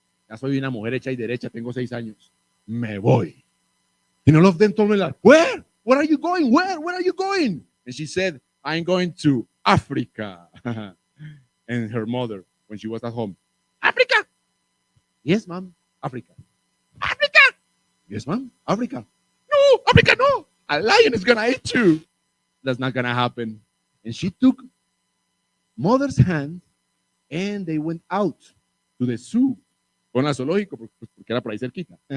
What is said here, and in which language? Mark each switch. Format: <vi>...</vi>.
<es>Ya soy una mujer hecha y derecha, tengo 6 años. Me voy.</es> <en>And all of them told me like, where? Where are you going? Where are you going? And she said, I'm going to Africa. And her mother, when she was at home, Africa? Yes, ma'am, Africa. Africa? Yes, ma'am, Africa. No, Africa, no. A lion is going to eat you. That's not going to happen. And she took mother's hand and they went out to the zoo.</en> <es>Con la zoológico, porque era por ahí cerquita.</es>